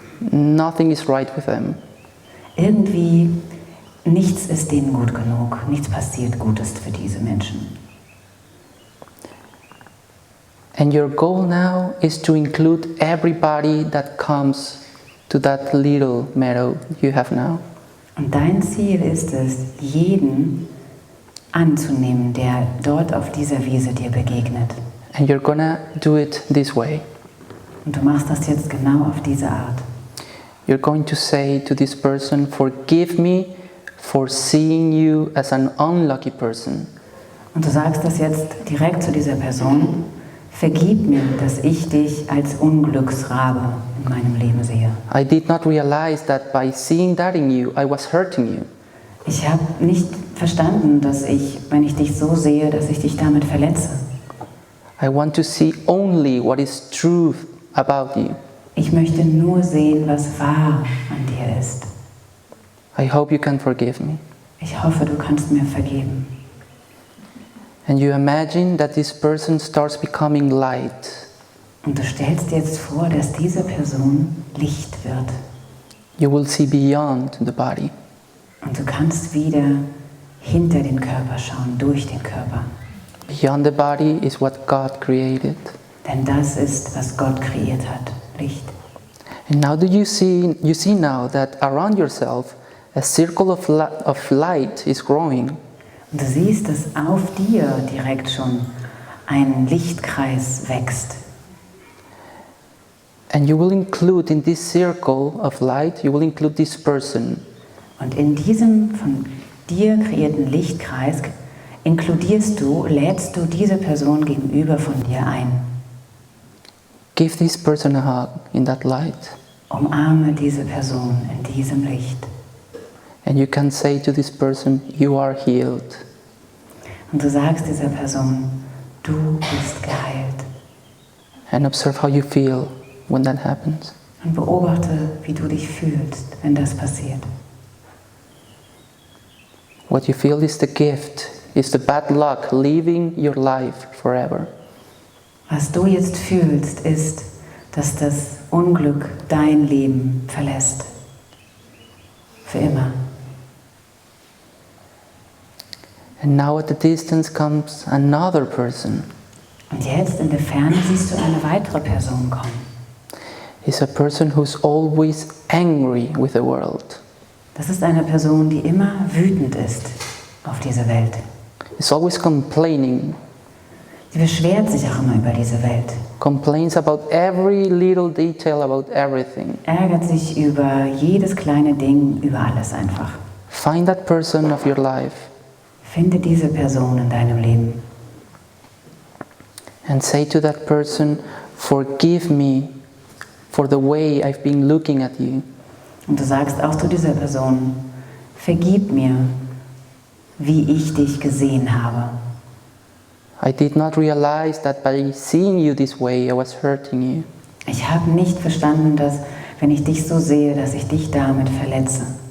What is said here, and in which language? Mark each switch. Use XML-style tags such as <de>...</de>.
<en>Nothing is right with them.</en> <de>Irgendwie, nichts ist denen gut genug, nichts passiert Gutes für diese Menschen.</de> <en>And your goal now is to include everybody that comes to that little meadow you have now.</en> <de>Und dein Ziel ist es, jeden anzunehmen, der dort auf dieser Wiese dir begegnet.</de> <en>And you're gonna do it this way.</en> <de>Und du machst das jetzt genau auf diese Art.</de> <en>You're going to say to this person, "Forgive me for seeing you as an unlucky person.</en> <de>Und du sagst das jetzt direkt zu dieser Person. Vergib mir, dass ich dich als Unglücksrabe in meinem Leben sehe.</de> <en>I did not realize that by seeing that in you, I was hurting you.</en> <de>Ich habe nicht verstanden, dass ich, wenn ich dich so sehe, dass ich dich damit verletze.</de> <en>I want to see only what is truth about you.</en> <de>Ich möchte nur sehen, was wahr an dir ist.</de> <en>I hope you can forgive me."</en> <de>Ich hoffe, du kannst mir vergeben.</de> <en>And you imagine that this person starts becoming light.</en> <de>Und du stellst dir jetzt vor, dass diese Person Licht wird.</de> <en>You will see beyond the body.</en> <de>Und du kannst wieder hinter den Körper schauen, durch den Körper.</de> <en>Beyond the body is what God created.</en> <de>Denn das ist, was Gott kreiert hat, Licht.</de> <en>And now you see now that around yourself a circle of light is growing.</en> <de>Und du siehst, dass auf dir direkt schon ein Lichtkreis wächst.</de> <en>And you will include in this circle of light, you will include this person.</en> <de>Und in diesem von dir kreierten Lichtkreis lädst du diese Person gegenüber von dir ein.</de> <en>Give this person a hug in that light.</en> <de>Umarme diese Person in diesem Licht.</de> <en>And you can say to this person, you are healed.</en> <de>Und du sagst dieser Person, du bist geheilt.</de> <en>And observe how you feel when that happens.</en> <de>Und beobachte, wie du dich fühlst, wenn das passiert.</de> <en>What you feel is the gift, is the bad luck leaving your life forever.</en> <de>Was du jetzt fühlst, ist, dass das Unglück dein Leben verlässt. Für immer.</de> <en>And now at the distance comes another person.</en> <de>Und jetzt in der Ferne siehst du eine weitere Person kommen.</de> <en>It's a person who's always angry with the world.</en> <de>Das ist eine Person, die immer wütend ist auf diese Welt.</de> <en>Is always complaining.</en> <de>Sie beschwert sich auch immer über diese Welt.</de> <en>Complains about every little detail about everything.</en> <de>Ärgert sich über jedes kleine Ding, über alles einfach.</de> <en>Find that person of your life</en> <de>Finde diese Person in deinem Leben.</de> <en>and say to that person, forgive me for the way I've been looking at you.</en> <de>Und du sagst auch zu dieser Person, vergib mir, wie ich dich gesehen habe.</de> <en>I did not realize that by seeing you this way, I was hurting you.</en> <de>Ich habe nicht verstanden, dass, wenn ich dich so sehe, dass ich dich damit verletze.</de>